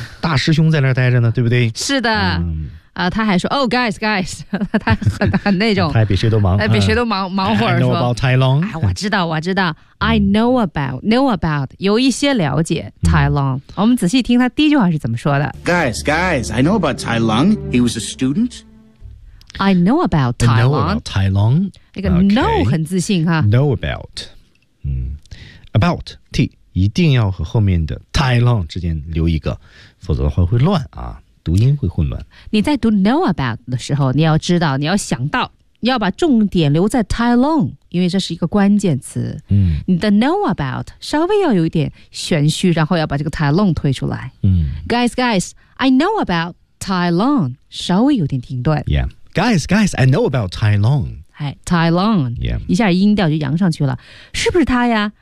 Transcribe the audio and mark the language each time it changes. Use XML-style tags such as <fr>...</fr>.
<zh>大师兄在那儿待着呢，对不对？是的，他还说 ， Oh guys guys，他很那种，他还比谁都忙，比谁都忙忙会儿。</zh> <en>I know about Tai Lung，</en> <zh>哎，我知道，我知道 ， I know about know about，有一些了解 Tai Lung。我们仔细听他第一句话是怎么说的</zh> <en>？Guys guys， I know about Tai Lung， he was a student。 I know about Tai Lung， Tai Lung，</en> <zh>那个 know 很自信哈，know about。 About T 一定要和后面的 Tai Lung 之间留一个，否则的话会乱啊，读音会混乱。你在读 know about 的时候，你要知道，你要想到，你要把重点留在 Tai Lung， 因为这是一个关键词。嗯，你的 know about 稍微要有一点玄虚，然后要把这个 Tai Lung 推出来。嗯</zh> <en>，Guys, guys, I know about Tai Lung，稍微有点停顿。 Yeah, guys, guys, I know about Tai Lung。</en> <zh>哎 ，Tai Long，</zh> <en>yeah，</en> <zh>一下音调就扬上去了，是不是他呀？</zh>